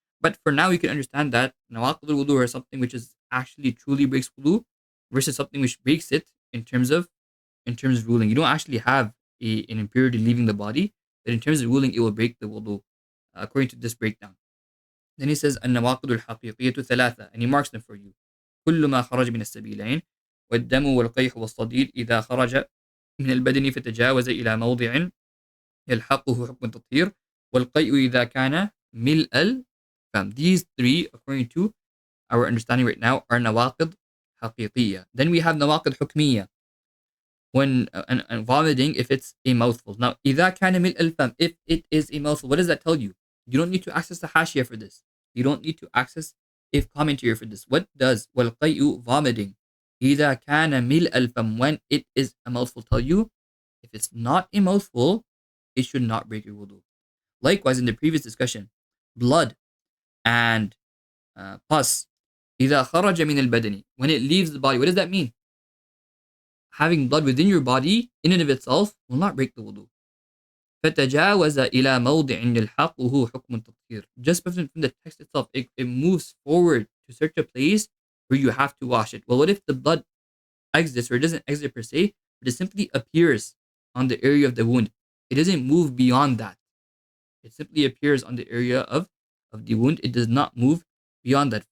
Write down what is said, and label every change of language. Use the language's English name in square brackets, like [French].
[English] But for now, we can understand that nawaqidul wudu are something which is actually truly breaks wudu versus something which breaks it in terms of ruling. You don't actually have an impurity leaving the body, but in terms of ruling, it will break the wudu, according to this breakdown. Then he says, [Arabic] النواقض الحقيقية ثلاثة, [English] and he marks them for you. [Arabic] كل ما خرج من السبيلين والدم والقيح والصديد إذا خرج من البدن فتجاوز إلى موضع يلحقه حكم التطهير والقيء إذا كان ملء الفم. [English] These three, according to our understanding right now, are nawaqid حقيقية. Then we have nawaqid حكمية. When and vomiting, if it's a mouthful. Now, [Arabic] إذا كان ملء الفم, [English] if it is a mouthful, what does that tell you? You don't need to access the hashiyah for this. You don't need to access a commentary for this. What does والقيء, vomiting, [Arabic] إذا كان ملء الفم, [English] when it is a mouthful, tell you? If it's not a mouthful, it should not break your wudu. Likewise, in the previous discussion, blood and pus, [Arabic] إذا خرج من البدن, [English] when it leaves the body, what does that mean? Having blood within your body, in and of itself, will not break the wudu. [Arabic] فتجاوز إلى موضع يلحقه حكم التطهير. [English] Just from the text itself, it moves forward to such a place where you have to wash it. Well, what if the blood exits, or it doesn't exit per se, but it simply appears on the area of the wound? It doesn't move beyond that. It simply appears on the area of the wound. It does not move beyond that.